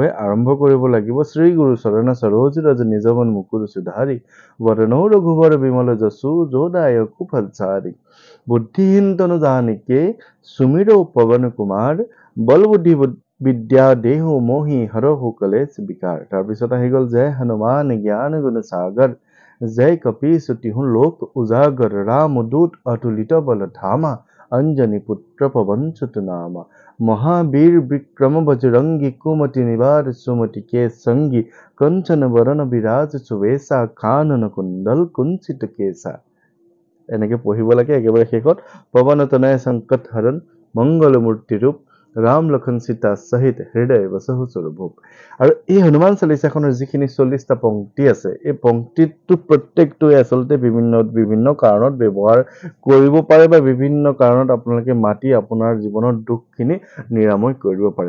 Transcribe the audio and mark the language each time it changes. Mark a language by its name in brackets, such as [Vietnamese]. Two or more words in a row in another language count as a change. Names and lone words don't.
[Assamese] আৰম্ভ কৰিব লাগিব [Awadhi] श्री गुरु चरण सरोज रज निज मन मुकुर सुधारि बरनौ रघुबर बिमल जसु जोदायकु फलचारि बुद्धिहीन तनु जानिके सुमिर पवन कुमार बल बुद्धि विद्या देहु मोहि हरहु कलेश बिकार। [Assamese] তাৰপিছত আহি গ'ল [Awadhi] जय हनुमान ज्ञान गुण सागर जय कपीश तिहु लोक उजागर रामदूत अतुलित बल धामा अंजनी पुत्र पवन सुत नामा महावीर विक्रम बजरंगी कुमति निवार सुमति के संगी कंचन वरण विराज सुवेशा कानन कुंडल कुंचित केसा। [Assamese] এনেকে পঢ়িব লাগে একেবাৰে শেষত [Awadhi] पवन तनय संकट हरण मंगल मूर्ति रूप राम लक्षण सीता सहित हृदय बसहु स्वरूप। [Assamese] আৰু এই হনুমান চালিচাখনৰ যিখিনি 40টা পংক্তি আছে, এই পংক্তিটো প্ৰত্যেকটোৱে আচলতে বিভিন্ন কাৰণত ব্যৱহাৰ কৰিব পাৰে বা বিভিন্ন কাৰণত আপোনালোকে মাতি আপোনাৰ জীৱনৰ দুখখিনি নিৰাময় কৰিব পাৰে।